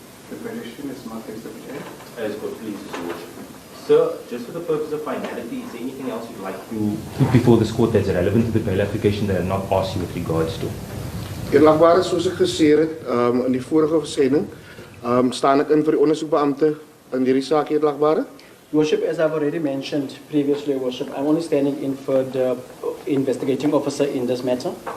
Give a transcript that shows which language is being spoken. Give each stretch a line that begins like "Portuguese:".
English: The petition is marked as accepted. As God pleases, Your Worship. Sir, just for the purpose of finality, is there anything else you'd like to put before this court that's relevant to the bail application that I've not asked you with regards to?
Afrikaans: Eerlikwaar, soos ek gesê het in die vorige versending, staan ek in vir die ondersoekbeampte in hierdie saak, eerlikwaar.
English: Your Worship, as I've already mentioned previously, Your Worship, I'm only standing in for the investigating officer in this matter.